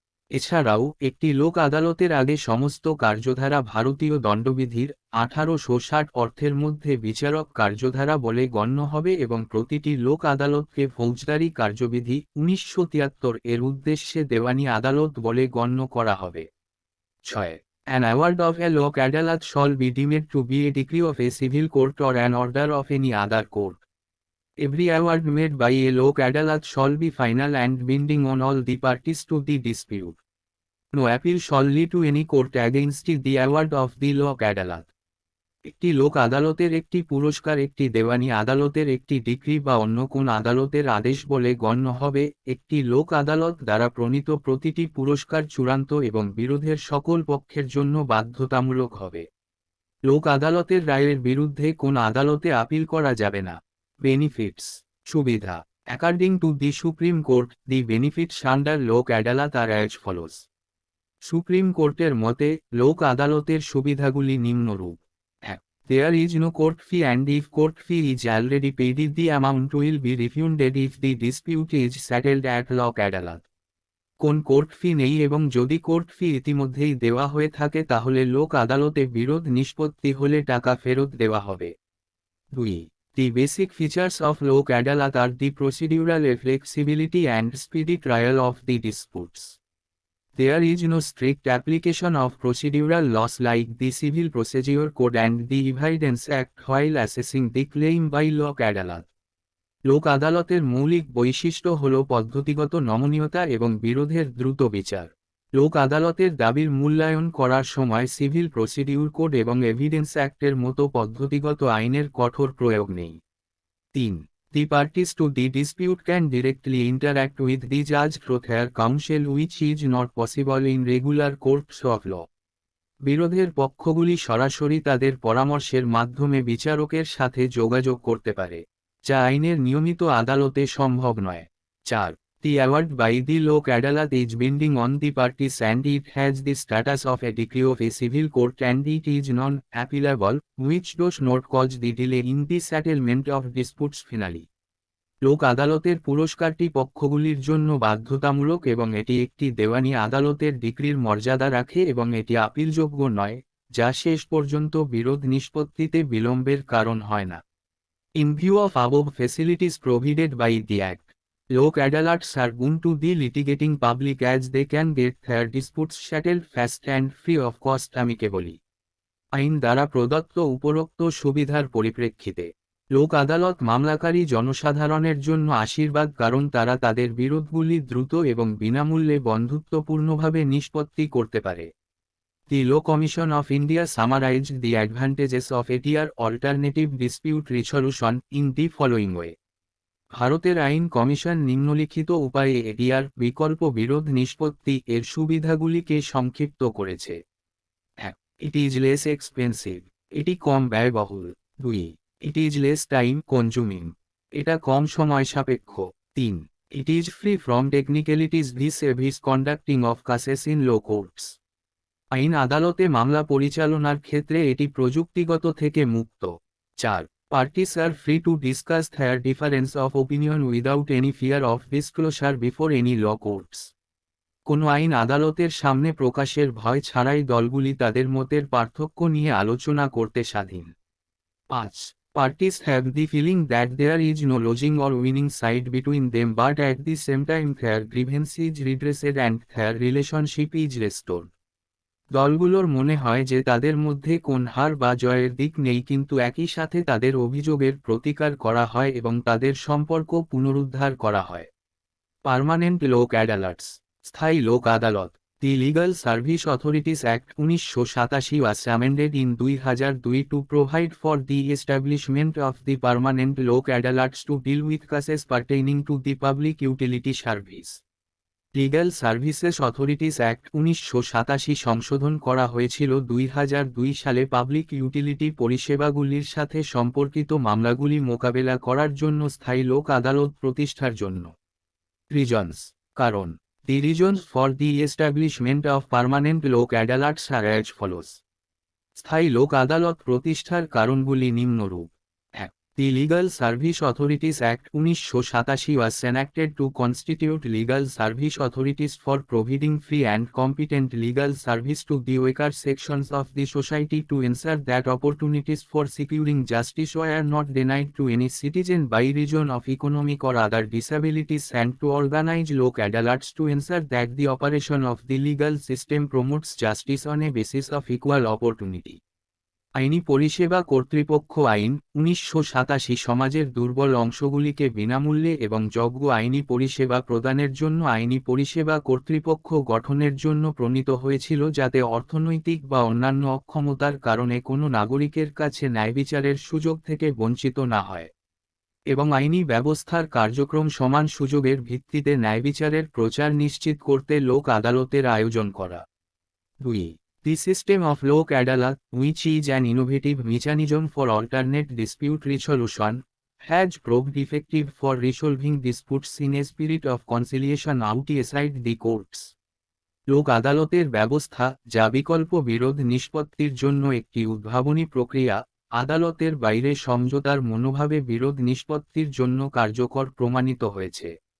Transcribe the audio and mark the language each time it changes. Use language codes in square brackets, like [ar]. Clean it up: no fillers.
[bn] এছাড়াও একটি লোক আদালতের আগে সমস্ত কার্যধারা ভারতীয় দণ্ডবিধির 1860 অর্থের মধ্যে বিচারক কার্যধারা বলে গণ্য হবে এবং প্রতিটি লোক আদালতকে ফৌজদারি কার্যবিধি 1973 এর উদ্দেশ্যে দেওয়ানি আদালত বলে গণ্য করা হবে। [en] 6. An award of a Lok Adalat shall be deemed to be a decree of a civil court or an order of any other court. Every award made by a Lok Adalat shall be final and binding on all the parties to the dispute. No appeal shall lead to any court against the award of the Lok Adalat. [bn] একটি লোক আদালতের একটি পুরস্কার একটি দেওয়ানি আদালতের একটি decree বা অন্য কোন আদালতের আদেশ বলে গণ্য হবে। একটি লোক আদালত দ্বারা প্রণীত প্রতিটি পুরস্কার চূড়ান্ত এবং বিরোধের সকল পক্ষের জন্য বাধ্যতামূলক হবে। লোক আদালতের রায়ের বিরুদ্ধে কোন আদালতে আপিল করা যাবে না। [en] Benefits, সুবিধা। According to the supreme court, the benefits under Lok Adalat are as follows. [bn] সুপ্রিম কোর্টের মতে লোক আদালতের সুবিধাগুলি নিম্নরূপ। [en] There is no court fee and if court fee is already paid the amount will be refunded if the dispute is settled at Lok Adalat. [bn] কোন court ফি নেই এবং যদি কোর্ট ফি ইতিমধ্যেই দেওয়া হয়ে থাকে তাহলে লোক আদালতে বিরোধ নিষ্পত্তি হলে টাকা ফেরত দেওয়া হবে। [en] 2. The basic features of Lok Adalat are the procedural flexibility and speedy trial of the disputes. There is no strict application of procedural laws like the Civil Procedure Code and the Evidence Act while assessing the claim by Lok Adalat. [bn] লোক আদালতের মৌলিক বৈশিষ্ট্য হল পদ্ধতিগত নমনীয়তা এবং বিরোধের দ্রুত বিচার। লোক আদালতের দাবির মূল্যায়ন করার সময় সিভিল প্রসিডিউর কোড এবং এভিডেন্স অ্যাক্টের মতো পদ্ধতিগত আইনের কঠোর প্রয়োগ নেই। [en] 3. The parties to the dispute can directly interact with the judge through their counsel which is not possible in regular courts of law. [bn] বিরোধের পক্ষগুলি সরাসরি তাদের পরামর্শের মাধ্যমে বিচারকের সাথে যোগাযোগ করতে পারে, যা আইনের নিয়মিত আদালতে সম্ভব নয়। [en] 4. The award by the Lok Adalat is binding on the parties and it has the status of a decree of a civil court and it is non-appealable, which does not cause the delay in the settlement of disputes finally. [bn] লোক আদালতের পুরস্কারটি পক্ষগুলির জন্য বাধ্যতামূলক এবং এটি একটি দেওয়ানি আদালতের ডিক্রির মর্যাদা রাখে এবং এটি আপিলযোগ্য নয়, যা শেষ পর্যন্ত বিরোধ নিষ্পত্তিতে বিলম্বের কারণ হয় না। [en] In view of above facilities provided by the Act, Lok Adalats are bound to the litigating public as they can get their disputes settled fast and free of cost amicably. [bn] আইন দ্বারা প্রদত্ত উপরোক্ত সুবিধার পরিপ্রেক্ষিতে লোক আদালত মামলাকারী জনসাধারণের জন্য আশীর্বাদ কারণ তারা তাদের বিরোধগুলি দ্রুত এবং বিনামূল্যে বন্ধুত্বপূর্ণভাবে নিষ্পত্তি করতে পারে। [en] The Law Commission of India summarized the advantages of ATR alternative dispute resolution in the following way. [bn] ভারতের আইন কমিশন নিম্নলিখিত উপায়ে এটিআর বিকল্প বিরোধ নিষ্পত্তি এর সুবিধাগুলিকে সংক্ষিপ্ত করেছে। [en] 1. It is less expensive. [bn] এটি কম ব্যয়বহুল। [en] 2. It is less time consuming. [bn] এটা কম সময় সাপেক্ষ। [en] 3. It is free from technicalities vis-a-vis conducting of cases in law courts. [bn] আইন আদালতে মামলা পরিচালনার ক্ষেত্রে এটি প্রযুক্তিগত থেকে মুক্ত। [en] 4. Parties are free to discuss their difference of opinion without any fear of disclosure before any law courts. [bn] কোনো আইন আদালতের সামনে প্রকাশের ভয় ছাড়াই দলগুলি তাদের মতের পার্থক্য নিয়ে আলোচনা করতে স্বাধীন। [en] 5. Parties have the feeling that there is no losing or winning side between them but at the same time their grievance is redressed and their relationship is restored. [bn] দলগুলোর মনে হয় যে তাদের মধ্যে কোন হার বা জয়ের দিক নেই কিন্তু একই সাথে তাদের অভিযোগের প্রতিকার করা হয় এবং তাদের সম্পর্ক পুনরুদ্ধার করা হয়। [en] permanent Lok Adalats, [bn] স্থায়ী লোক আদালত। [en] The Legal Service Authorities Act 1987 was amended in 2002 to provide for the establishment of the permanent Lok Adalats to deal with cases pertaining to the public utility service. [bn] Legal services authorities act 1987 সংশোধন করা হয়েছিল 2002 সালে public utility পরিষেবাগুলির সাথে সম্পর্কিত মামলাগুলি মোকাবেলা করার জন্য স্থায়ী লোক আদালত প্রতিষ্ঠার জন্য। রিজনস। কারণ। [en] The reasons for the establishment of permanent Lok Adalats are as follows. [bn] স্থায়ী লোক আদালত প্রতিষ্ঠার কারণগুলি নিম্নরূপ। [en] 1. The Legal Service Authorities Act 1987 was enacted to constitute legal service authorities for providing free and competent legal service to the weaker sections of the society to ensure that opportunities for securing justice were not denied to any citizen by reason of economic or other disabilities, and to organize Lok Adalats to ensure that the operation of the legal system promotes justice on a basis of equal opportunity. [bn] আইনি পরিষেবা কর্তৃপক্ষ আইন 1987 সমাজের দুর্বল অংশগুলিকে বিনামূল্যে এবং যোগ্য আইনি পরিষেবা প্রদানের জন্য আইনি পরিষেবা কর্তৃপক্ষ গঠনের জন্য প্রণীত হয়েছিল, যাতে অর্থনৈতিক বা অন্যান্য অক্ষমতার কারণে কোনো নাগরিকের কাছে ন্যায়বিচারের সুযোগ থেকে বঞ্চিত না হয়, এবং আইনি ব্যবস্থার কার্যক্রম সমান সুযোগের ভিত্তিতে ন্যায়বিচারের প্রচার নিশ্চিত করতে লোক আদালতের আয়োজন করা। [en] 2. The system of Lok Adalat, which is an innovative mechanism for alternate dispute resolution, has proved effective for resolving disputes in a spirit of conciliation outside the courts. [bn] লোক আদালতের ব্যবস্থা, যা বিকল্প বিরোধ নিষ্পত্তির জন্য একটি উদ্ভাবনী প্রক্রিয়া, আদালতের বাইরে সমঝোতার মনোভাবে বিরোধ নিষ্পত্তির জন্য কার্যকর প্রমাণিত হয়েছে।